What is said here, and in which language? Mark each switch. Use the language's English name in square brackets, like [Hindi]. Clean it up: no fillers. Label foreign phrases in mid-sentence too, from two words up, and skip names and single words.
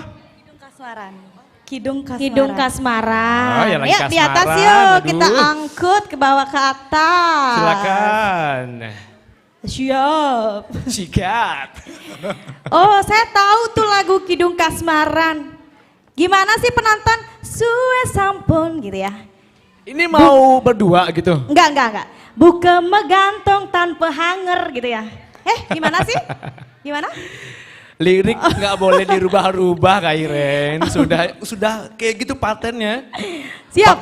[Indonesian] Kidung Kasmaran. Oh, ya lagi Yuk di atas kasmaran, yuk, aduh. kita angkut ke bawah ke atas. Silakan. Siap. Sikat. Oh, saya tahu tuh lagu Kidung Kasmaran. Gimana sih penonton? [Balinese] Suwe sampun [Indonesian] gitu ya. Ini mau berdua gitu? Enggak. Buka megantung tanpa hanger gitu ya. Gimana sih? Gimana? Lirik nggak boleh dirubah-rubah Kak Iren. Sudah kayak gitu patennya. Siap.